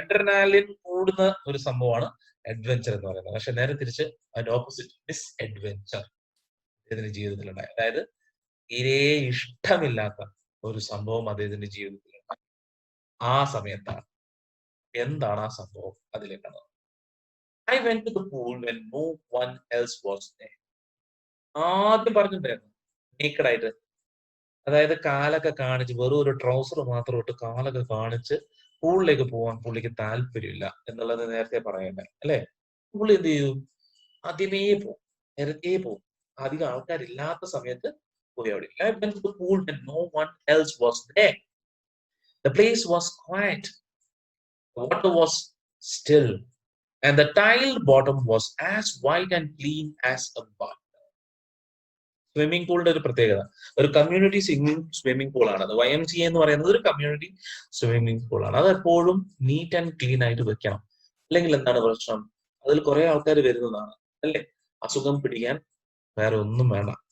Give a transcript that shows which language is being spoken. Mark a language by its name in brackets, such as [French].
[Malayalam] Adrenaline കൂടുന്ന ഒരു സംഭവമാണ് അഡ്വെഞ്ചർ എന്ന് പറയുന്നത്. പക്ഷെ നേരെ തിരിച്ച് അതിന്റെ ഓപ്പോസിറ്റ് മിസ് അഡ്വെഞ്ചർ അദ്ദേഹത്തിന്റെ ജീവിതത്തിലുണ്ടായി. അതായത് തീരെ ഇഷ്ടമില്ലാത്ത ഒരു സംഭവം അദ്ദേഹത്തിന്റെ ജീവിതത്തിലുണ്ടായി. ആ സമയത്താണ്. എന്താണ് ആ സംഭവം? അതിലേക്കാണ്. [English] I went to the pool when no one else was there. [Malayalam] ആദ്യം പറഞ്ഞിട്ടുണ്ടായിരുന്നു നേക്കഡ് ആയിട്ട്, അതായത് കാലൊക്കെ കാണിച്ച് വെറും ഒരു ട്രൗസർ മാത്രം ഇട്ട് കാലൊക്കെ കാണിച്ച് പൂളിലേക്ക് പോകാൻ പുള്ളിക്ക് താല്പര്യമില്ല എന്നുള്ളത് നേരത്തെ പറയണ്ടേ അല്ലെ? പുള്ളി എന്ത് ചെയ്തു? ആദ്യമേ പോകും, നേരത്തെ പോകും, അധികം ആൾക്കാരില്ലാത്ത സമയത്ത് പോയി അവിടെ. [English] I went to the pool when no one else was there. The place was quiet. The water was still. And the tiled bottom was as white and clean as a bud. [Malayalam] Swimming പൂളിന്റെ ഒരു പ്രത്യേകത, ഒരു community swimming pool ആണ്. അത് YMCA എന്ന് പറയുന്നത് ഒരു community swimming pool ആണ്. അത് എപ്പോഴും [English] neat and clean [Malayalam] ആയിട്ട് വെക്കണം. അല്ലെങ്കിൽ എന്താണ് പ്രശ്നം? അതിൽ കുറെ ആൾക്കാർ വരുന്നതാണ് അല്ലെ? അസുഖം പിടിക്കാൻ വേറെ ഒന്നും വേണ്ട.